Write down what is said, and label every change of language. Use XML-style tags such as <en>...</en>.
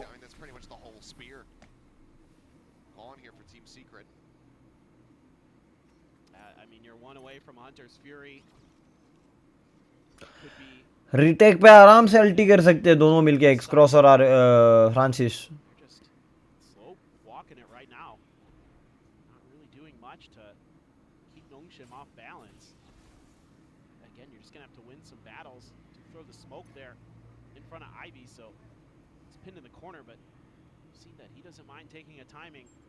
<en>I mean, that's pretty much the whole spear. On here for Team Secret. I mean, you're one away from Hunter's Fury. Could be.</en> <hi>Retake पे आराम से अल्टी कर सकते हैं दोनों मिलके. एक्स क्रॉस और Francis.</hi> <en>They're just slow walking it right now. Not really doing much to keep Nongshim off balance. Again, you're just going to have to win some battles to throw the smoke there in front of Ivy. So it's pinned in the corner, but you see that he doesn't mind taking a timing.</en>